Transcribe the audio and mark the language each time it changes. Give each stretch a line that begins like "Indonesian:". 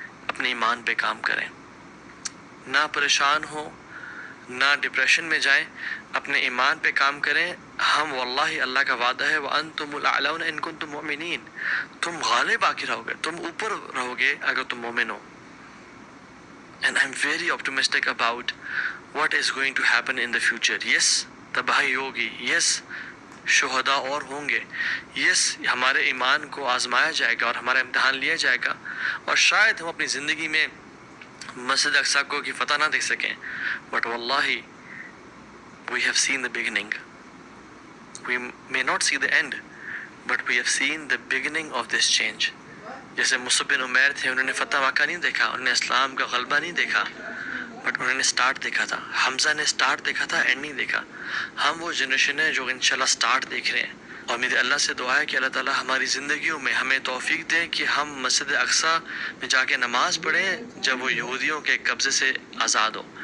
Urdu: اپنے ایمان پہ کام کریں، نہ پریشان ہو، نہ ڈپریشن میں جائیں، اپنے ایمان پہ کام کریں. ہم واللہ اللہ کا وعدہ ہے
Arabic: وَأَنْتُمُ الْأَعْلَوْنَ إِن كُنتُم مُؤْمِنِينَ.
Urdu: تم غالب آ کے رہو گے، تم اوپر رہو گے اگر تم مومن ہو.
English: And I'm very optimistic about what is going to happen in the future.
Urdu: Yes, تباہی ہوگی. Yes, شہداء اور ہوں گے. Yes, ہمارے ایمان کو آزمایا جائے گا اور ہمارا امتحان لیا جائے گا. اور شاید ہم اپنی زندگی میں مسجد اقصیٰ کو کی فتح نہ دیکھ سکیں.
English: But wallahi, we have seen the beginning. We may not see the end, but we have seen the beginning of this change.
Urdu: جیسے مصعب بن عمیر تھے، انہوں نے فتح مکہ نہیں دیکھا، انہوں نے اسلام کا غلبہ نہیں دیکھا، بٹ انہوں نے سٹارٹ دیکھا تھا. حمزہ نے سٹارٹ دیکھا تھا، اینڈ نہیں دیکھا. ہم وہ جنریشن ہے جو انشاءاللہ سٹارٹ دیکھ رہے ہیں. اور میرے اللہ سے دعا ہے کہ اللہ تعالیٰ ہماری زندگیوں میں ہمیں توفیق دے کہ ہم مسجد اقصیٰ میں جا کے نماز پڑھیں جب وہ یہودیوں کے قبضے سے آزاد ہو.